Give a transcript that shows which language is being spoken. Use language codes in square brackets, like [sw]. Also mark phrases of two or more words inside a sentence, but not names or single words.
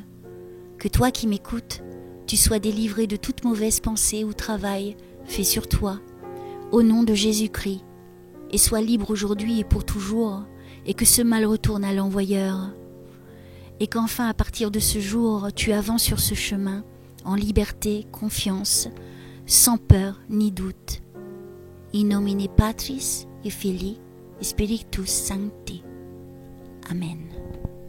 [fr] Que toi qui m'écoutes, tu sois délivré de toute mauvaise pensée ou travail fait sur toi, au nom de Jésus-Christ, et sois libre aujourd'hui et pour toujours, et que ce mal retourne à l'envoyeur, et qu'enfin à partir de ce jour, tu avances sur ce chemin, en liberté, confiance, sans peur ni doute. [la] In nomine Patris et Filii et Spiritus Sancti. Amen.